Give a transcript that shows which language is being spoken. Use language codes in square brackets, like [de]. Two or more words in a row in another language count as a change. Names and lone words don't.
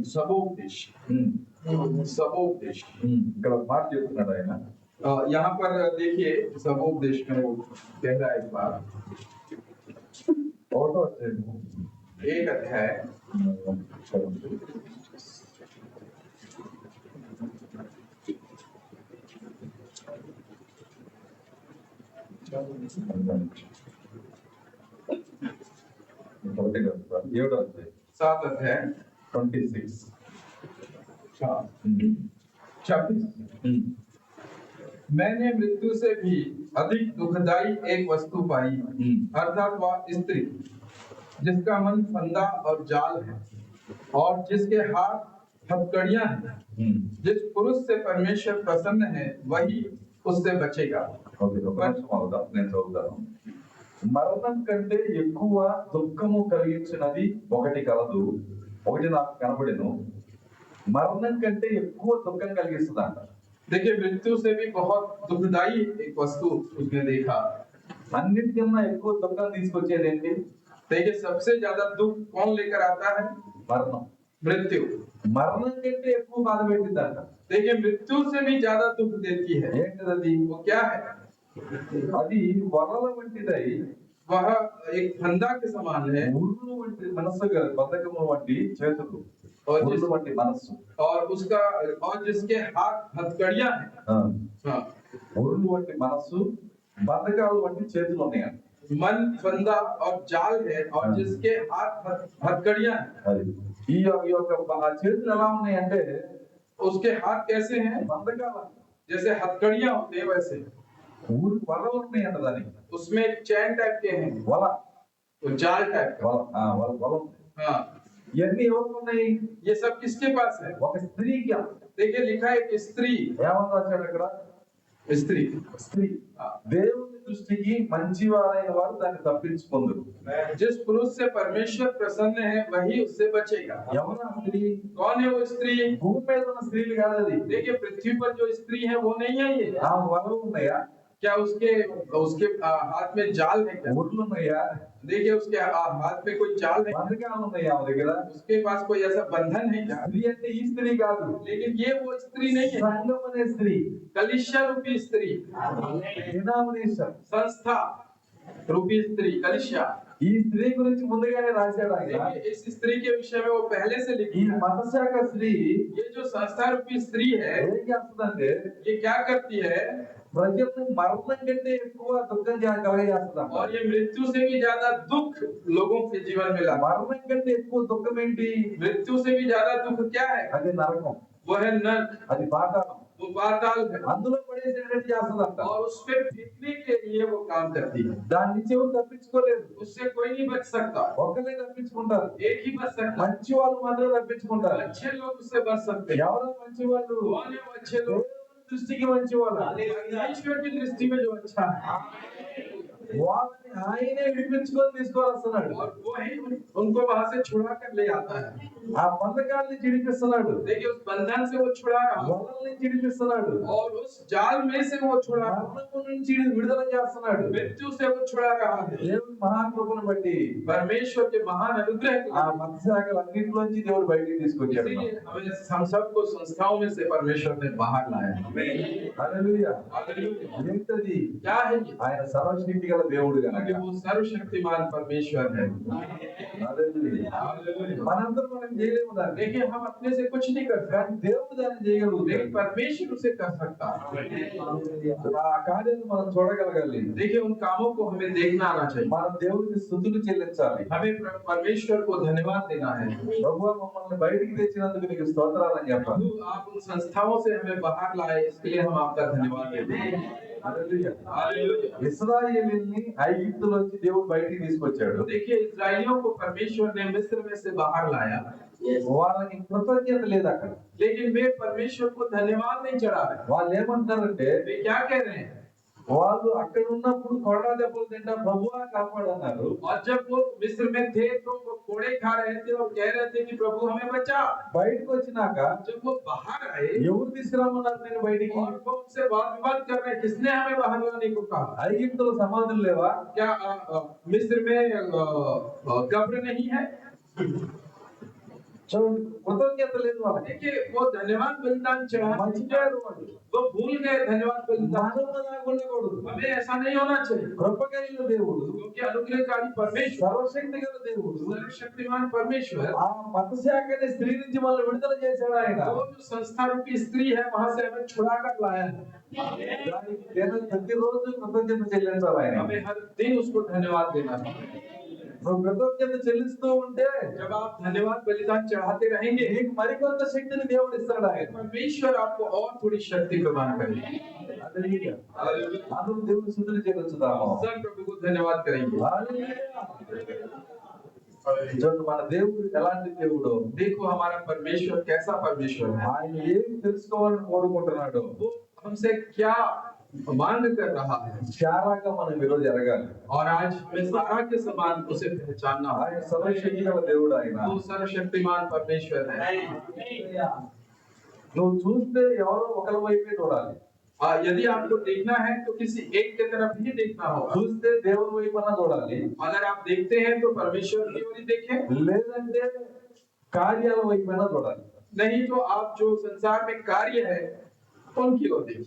[hi] सबोपदेश। सबोपदेश। [te] ఇక్కడ ఒక మాట చెప్తున్నాడు ఆయన. [hi] यहाँ पर देखिए सबोपदेश में वो कह रहा है एक बात। [te] ఒకటో అధ్యాయము [hi] एक अध्याय [te] ఏడో అధ్యాయం [hi] 7 अध्याय 26 26। मैंने मृत्यु से भी अधिक दुखदाई एक वस्तु पाई, अर्थात वह स्त्री जिसका मन फंदा और जाल है और जिसके हाथ हथकड़ियां हैं। जिस पुरुष से परमेश्वर प्रसन्न है वही उससे बचेगा। [te] ఓకే, ఒక నిమిషం అవుదా, నేను చదువుతాను. మరణం కంటే ఎక్కువ దుఃఖము కలిగించినది ఒకటి కలదు, ఒకటి నాకు కనబడెను. మరణం కంటే ఎక్కువ దుఃఖం కలిగిస్తుందంట. [hi] देखिए मृत्यु से भी बहुत दुखदाई एक वस्तु उसने देखा। [te] అన్నిటికన్నా ఎక్కువ దుఃఖం తీసుకొచ్చేది ఏంటి? [hi] देखिए सबसे ज्यादा दुख कौन लेकर आता है? [te] మరణం. [hi] मृत्यु। [te] మరణం కంటే ఎక్కువ బాధ పెట్టిందంట. [hi] देखिए मृत्यु से भी ज्यादा दुख देती है। [te] ఏంటిది? [hi] वो क्या है? [te] అది వలల వంటిదై [hi] वह एक फंदा के समान है [te] ఉరులు వంటి మనస్సు కాదు, బద్ధకము వంటి చేతులు, [hi] और [te] ఉరులు వంటి మనస్సు. [hi] और उसका और जिसके हाथ हथकड़ियां हैं। हाँ। [te] ఉరులు వంటి మనస్సు, బద్ధకాలు వంటి చేతులు ఉన్నాయంట. [hi] मन फंदा और जाल है और जिसके हाथ हथकड़ियां हैं। [te] అది ఈ యొక్క ఆ చేతులు ఎలా ఉన్నాయంటే [hi] उसके हाथ कैसे हैं? [te] బంధకాలు. [hi] जैसे हथकड़ियां होते हैं वैसे [te] ఊరు వలలు ఉన్నాయంట దానికి. [hi] उसमें [en] chain type [hi] के हैं, [te] వల, [hi] वो जाल टाइप का। [te] వల. [hi] हाँ। [te] ఇవన్నీ ఎవరికి ఉన్నాయి? [hi] ये सब किसके पास है? [te] ఒక స్త్రీకి. [hi] देखिए लिखा है कि स्त्री। [te] ఏమని రాశాడు అక్కడ? [hi] स्त्री। [te] స్త్రీ. దేవుని దృష్టికి మంచివారైన వారు దాన్ని తప్పించుకుందరు. [hi] जिस पुरुष से परमेश्वर प्रसन्न है वही उससे बचेगा। [te] ఎవరు ఆ స్త్రీ? [hi] कौन है वो स्त्री? [te] భూమి మీద ఉన్న స్త్రీలు కాదు అది. [hi] देखिए पृथ्वी पर जो स्त्री है वो नहीं है ये। [te] ఆ వలలు ఉన్నాయా? [hi] क्या उसके उसके हाथ में जाल है क्या? [te] ఊర్లు ఉన్నాయా? [hi] देखिए उसके हाथ में कोई जाल है, [te] బంధకాలు ఉన్నాయా ఆమె దగ్గర? [hi] उसके पास कोई ऐसा बंधन है क्या? [te] స్త్రీ అంటే ఈ స్త్రీ కాదు, [hi] लेकिन ये वो स्त्री नहीं है। [te] సంఘం అనే స్త్రీ, [hi] कलिशा रूपी स्त्री, [te] డినామినేషన్. [hi] संस्था रूपी स्त्री, कलिशा। [te] ఈ స్త్రీ గురించి ముందుగానే రాశాడు ఆయన. [hi] देखिए इस स्त्री के विषय में वो पहले से [te] ఈ [hi] लिखी है। [te] మతశాఖ స్త్రీ [hi] ये जो संस्था रूपी स्त्री है [te] ఏం చేస్తుందంటే [hi] ये क्या करती है? [te] ప్రజలను మరణం కంటే ఎక్కువ దుఃఖం కలగజేస్తుందంట. [hi] और ये मृत्यु से भी ज्यादा दुख लोगों के जीवन में लाता है। [te] మరణం కంటే ఎక్కువ దుఃఖం ఏంటి? [hi] मृत्यु से भी ज्यादा दुख क्या है? [te] అది నరకం, [hi] वो है नरक, [te] అది పాతాళం. [hi] वो पाताल है [te] అందులో పడేసేటట్టు చేస్తుందంట. [hi] और उस पे फेंकने के लिए वो काम करती है। [te] దాని నుంచి ఎవరు తప్పించుకోలేదు. [hi] उससे कोई नहीं बच सकता, [te] ఒకరే తప్పించుకుంటారు. [hi] एक ही बच सकता है। [te] మంచి వాళ్ళు మాత్రమే తప్పించుకుంటారు. [hi] अच्छे लोग उससे बच सकते हैं। [te] ఎవరు మంచి వాళ్ళు? [hi] कौन है वो अच्छे लोग? [te] దేవుని దృష్టికి మంచి వాళ్ళు. [hi] ईश्वर की दृष्टि में जो अच्छा है [te] వాళ్ళని ఆయనే విడిపించుకొని తీసుకొస్తున్నాడు. [hi] और वो ही उनको वहां से छुड़ा कर ले आता है। [te] ఆ బంధకాన్ని చిడిపిస్తున్నాడు, [hi] देखिए उस बंधन से वो छुड़ा रहा है [te] వలల్ని చిడిపిస్తున్నాడు, [hi] और उस जाल में से वो छुड़ा रहा है, [te] మరణం నుంచి విడుదల చేస్తున్నాడు. [hi] मृत्यु से वो छुड़ा रहा है। [te] దేవుని మహాకృపను బట్టి [hi] परमेश्वर के महान अनुग्रह के [te] ఆ [hi] लिए [te] మతశాఖలన్నింటిలోంచి దేవుడు బయటికి తీసుకొచ్చాడు. [hi] इसीलिए हमें हम सबको संस्थाओं में से परमेश्वर ने बाहर लाया। [te] హల్లెలూయా. [hi] हालेलुया। [te] ఏంటది? [hi] क्या है ये? [te] ఆయన సర్వశక్తి గల దేవుడు [hi] क्योंकि [te] గనక. [hi] वो सर्वशक्तिमान परमेश्वर है। [te] హల్లెలూయా. మనందరం మనం చేయలేము దాన్ని, [hi] देखिए हम अपने से कुछ नहीं कर सकते, [te] కానీ దేవుడు దాన్ని చేయగలుగుతాడు. [hi] लेकिन परमेश्वर उसे कर सकता है। [te] ఆ కార్యాన్ని మనం చూడగలగాలి. [hi] देखिए उन कामों को हमें देखना आना चाहिए। [te] మనం దేవుడికి స్తుతులు చెల్లించాలి. [hi] हमें परमेश्वर को धन्यवाद देना है। [te] ప్రభువా మమ్మల్ని బయటికి తెచ్చినందుకు నీకు స్తోత్రాలని చెప్పాలి. [hi] प्रभु आप उन संस्थाओं से हमें बाहर लाए, इसके लिए हम आपका धन्यवाद देते हैं। [te] హల్లెలూయా. [hi] हालेलुया। [te] ఇశ్రాయేలీయుల్ని ఐగుప్తులోంచి దేవుడు బయటికి తీసుకొచ్చాడు. [hi] देखिए इस्राएलियों को परमेश्वर ने मिस्र में से बाहर लाया, [te] వాళ్ళకి కృతజ్ఞత లేదు అక్కడ. [hi] लेकिन वे परमेश्वर को धन्यवाद नहीं चढ़ा रहे। [te] వాళ్ళు ఏమంటారంటే [hi] वे क्या कह रहे हैं? [te] వాళ్ళు అక్కడ ఉన్నప్పుడు కొరడా దెబ్బలు తింటా ప్రభువా కాపాడన్నారు. [hi] और जब वो मिस्र में थे तो वो कोड़े खा रहे थे और कह रहे थे कि प्रभु हमें बचा। [te] బయటకు వచ్చినాక [hi] जब वो बाहर आए [te] ఎవరు తీసుకురామన్నారు నేను బయటికి? [hi] और वो उनसे वाद विवाद कर रहे हैं, किसने हमें बाहर लाने को कहा? [te] ఐగుప్తులో సమాధులు లేవా? [hi] क्या मिस्र में कब्र नहीं है? [te] చూడండి, కృతజ్ఞత లేదు వాళ్ళకి. [hi] देखिए वो धन्यवाद बलिदान चढ़ाना [te] మర్చిపోయారు వాళ్ళు. [hi] वो भूल गए धन्यवाद बलिदान। [te] దానంగా ఉండకూడదు. [hi] हमें ऐसा नहीं होना चाहिए, [te] కృప కలిగిన దేవుడు, [hi] क्योंकि अनुग्रहकारी परमेश्वर, [te] సర్వశక్తి గల దేవుడు [hi] सर्वशक्तिमान परमेश्वर, [te] ఆ మతశాఖని స్త్రీ నుంచి మనల్ని విడుదల చేశాడు ఆయన. [hi] वो जो संस्था रूपी स्त्री है वहां से हमें छुड़ा कर लाया है। [te] దానికి ప్రతిరోజు కృతజ్ఞత చెల్లించాలి ఆయన. [hi] हमें हर दिन उसको धन्यवाद देना है। [te] నువ్వు కృతజ్ఞత చెల్లిస్తూ ఉంటే [hi] जब आप धन्यवाद बलिदान चढ़ाते रहेंगे, [te] నీకు మరికొంత శక్తిని దేవుడు ఇస్తాడు ఆయన. [hi] परमेश्वर आपको और थोड़ी शक्ति प्रदान करेगा। [te] హల్లెలూయా. అందరూ దేవుని స్తుతులు చెల్లించుదాము. [hi] सब प्रभु को धन्यवाद करेंगे। [te] హల్లెలూయా. చూడండి, మన దేవుడు ఎలాంటి దేవుడు? [hi] देखो हमारा परमेश्वर कैसा परमेश्वर है। [te] ఆయన ఏం తెలుసుకోవాలని కోరుకుంటున్నాడు? [hi] वो हमसे क्या मांग कर रहा है, [te] శారాగా మనం ఈరోజు ఎరగాలి. [hi] और आज हमें सारा के समान उसे पहचानना है। [te] ఆయన సర్వశక్తి గల దేవుడు ఆయన. [hi] वो सर्वशक्तिमान परमेश्वर है। [te] నువ్వు చూస్తే ఎవరో ఒకరి వైపే చూడాలి. [hi] यदि आपको देखना है तो किसी एक के तरफ ही देखना होगा। [te] చూస్తే దేవుని వైపున చూడాలి. [hi] अगर आप देखते हैं तो परमेश्वर की ओर ही देखें, [te] లేదంటే కార్యాల వైపున చూడాలి. [hi] नहीं तो आप जो संसार में कार्य है उनकी ओर देखिए।